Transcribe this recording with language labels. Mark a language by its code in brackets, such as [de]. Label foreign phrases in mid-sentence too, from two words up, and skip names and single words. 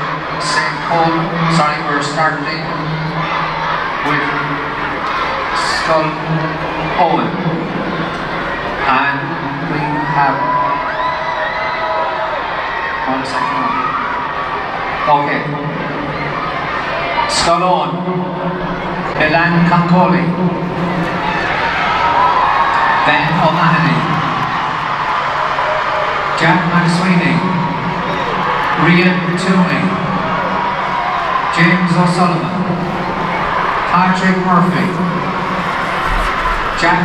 [en] we're starting with Eoin, and we have 1 second. Okay, Eoin, Ballincolig, Ben O'Mahony, Jack McSweeney, Rian Toomey, James O'Sullivan, Patrick Murphy, Jack